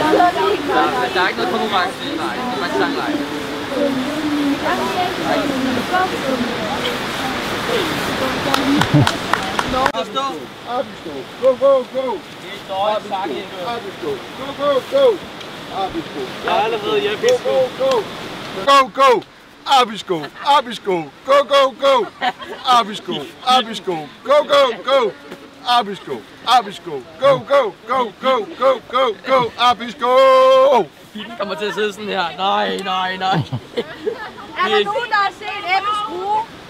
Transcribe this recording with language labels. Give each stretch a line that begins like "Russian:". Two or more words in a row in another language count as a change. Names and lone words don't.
Danish: Der er ikke noget konkurrence i leje. Det er bare en sangleje.
English: Go, go, go! Go, go, go!
Danish: Jeg har allerede hjælpet.
English: Go, go! Abisko, Abisko, go, go, go! Abisko, Abisko, go, go, go! Abisko, Abisko, go, go, go, go, go, go, go! Abisko!
Danish: Pigen kommer til at sidde sådan her. Nej. Er der nogen, der har set Ebbe skrue?